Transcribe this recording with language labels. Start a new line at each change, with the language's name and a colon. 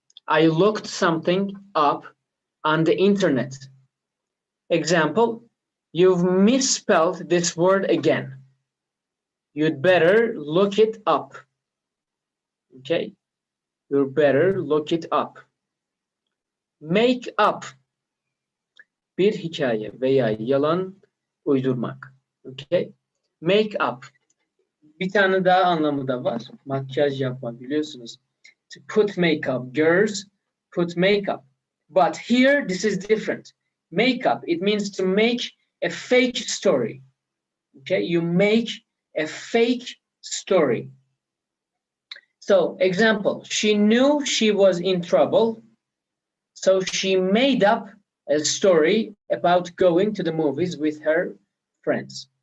English: I looked something up on the internet. Example, you've misspelled this word again. You'd better look it up. Okay, you better look it up. Make up.
Turkish: Bir hikaye veya yalan uydurmak.
English: Okay, make up.
Turkish: Bir tane daha anlamı da var. Makyaj yapmak, biliyorsunuz.
English: To put makeup. Girls put makeup. But here, this is different. Makeup, it means to make a fake story. Okay, you make a fake story. So, example, she knew she was in trouble, so she made up a story about going to the movies with her friends.